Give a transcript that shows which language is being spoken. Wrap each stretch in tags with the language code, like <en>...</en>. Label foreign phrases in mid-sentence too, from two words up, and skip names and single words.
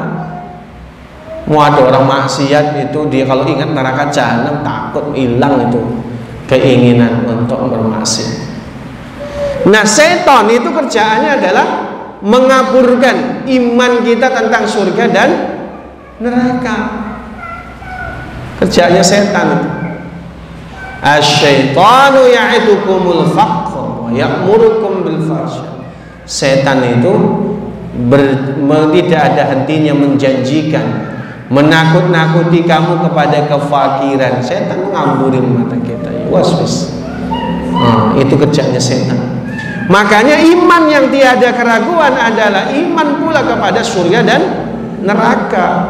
<id>Mau ada orang maksiat itu dia kalau ingat neraka jahanam takut hilang itu keinginan untuk bermaksiat. Nah, setan itu kerjaannya adalah mengaburkan iman kita tentang surga dan neraka. Kerjaannya setan itu.</id> <ar>الشيطان يعدكم الفقر ويأمركم بالفحشاء.</ar> <id>Setan itu tidak ada hentinya menjanjikan, menakut-nakuti kamu kepada kefakiran. Setan mengamburin mata kita. Waswas. Itu kerjanya setan. Makanya iman yang tiada keraguan adalah iman pula kepada surga dan neraka.</id>